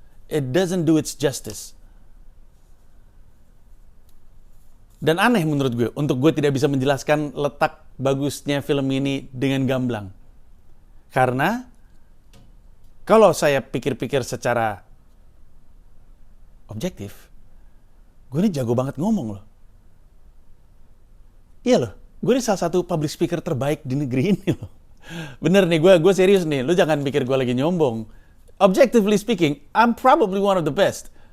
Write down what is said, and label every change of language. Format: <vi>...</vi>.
<en>It doesn't do its justice.</en> <id>Dan aneh menurut gue, untuk gue tidak bisa menjelaskan letak bagusnya film ini dengan gamblang. Karena, kalau saya pikir-pikir secara objektif, gue ini jago banget ngomong loh. Iya loh, gue ini salah satu public speaker terbaik di negeri ini loh. Bener nih, gue serius nih. Lu jangan pikir gue lagi nyombong.</id> <en>Objectively speaking, I'm probably one of the best.</en>